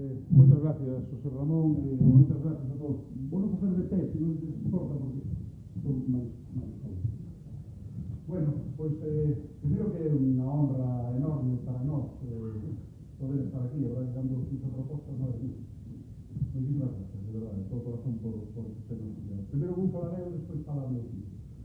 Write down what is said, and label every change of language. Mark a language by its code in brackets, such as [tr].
[es] Muchas gracias, José Ramón, muchas gracias a todos. Bueno, coger de té, si no les importa, porque son más jóvenes. [gl] Bueno, pues primero que é unha honra enorme para nós poder estar aquí, a verdade, dando esta proposta, [es] madre mía. [gl] Moitísimas gracias, de verdade, de todo corazón por sernos enviados. Primero vou falar eu, despois falar meu filho.